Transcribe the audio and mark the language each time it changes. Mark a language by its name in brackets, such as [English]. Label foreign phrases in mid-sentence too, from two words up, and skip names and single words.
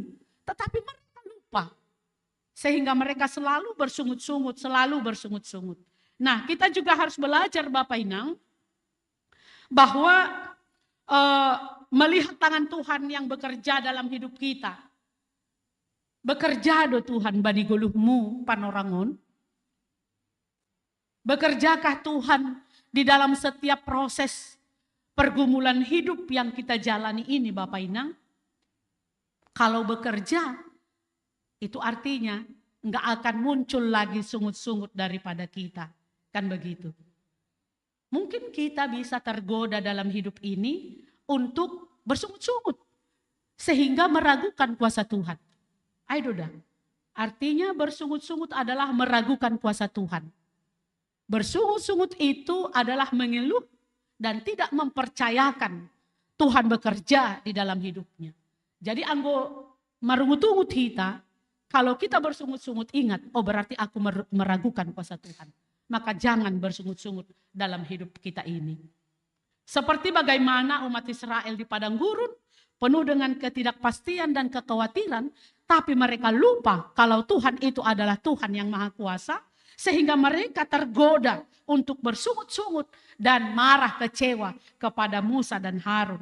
[Indonesian] Tetapi mereka lupa. Sehingga mereka selalu bersungut-sungut, selalu bersungut-sungut. Nah kita juga harus belajar Bapak Inang, bahwa melihat tangan Tuhan yang bekerja dalam hidup kita. [Batak Simalungun] Bekerja do Tuhan bani guluhmu panorangon. [Indonesian] Bekerjakah Tuhan di dalam setiap proses pergumulan hidup yang kita jalani ini Bapak Inang? Kalau bekerja, itu artinya enggak akan muncul lagi sungut-sungut daripada kita. Kan begitu. Mungkin kita bisa tergoda dalam hidup ini untuk bersungut-sungut. Sehingga meragukan kuasa Tuhan. Ayo dah. Artinya bersungut-sungut adalah meragukan kuasa Tuhan. Bersungut-sungut itu adalah mengeluh dan tidak mempercayakan Tuhan bekerja di dalam hidupnya. Jadi [Batak Simalungun] anggo marungut-ungut kita, [Indonesian] kalau kita bersungut-sungut ingat, oh berarti aku meragukan kuasa Tuhan. Maka jangan bersungut-sungut dalam hidup kita ini. Seperti bagaimana umat Israel di padang gurun, penuh dengan ketidakpastian dan kekhawatiran, tapi mereka lupa kalau Tuhan itu adalah Tuhan yang Maha Kuasa, sehingga mereka tergoda untuk bersungut-sungut dan marah kecewa kepada Musa dan Harun.